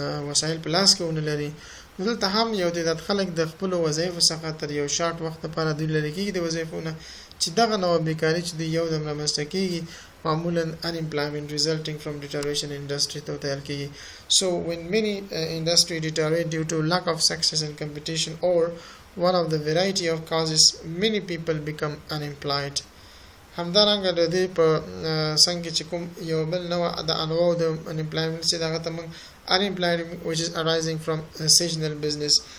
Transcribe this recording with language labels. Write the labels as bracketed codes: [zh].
[ps] وسایل په لاس کې ونه لري، نو دلته هم یو تعداد خلک د خپل وظایفو څخه تر یو شارټ وخت لپاره دوی لري کېږي د وظایفو نه، چې دغه نوع بیکاري چې د یو دم رامنځته کېږي معمولا [en] unemployment resulting from deterioration in industry [ps] ته ویل کېږي. [en] So when many industry deteriorate due to lack of success and competition or one of the variety of causes, many people become unemployed. [ps] همدارنګه د دې په څنګه چې کوم یو بل نوع د انواع د unemployment چې دغه ته موږ [en] unemployment which is arising from seasonal business.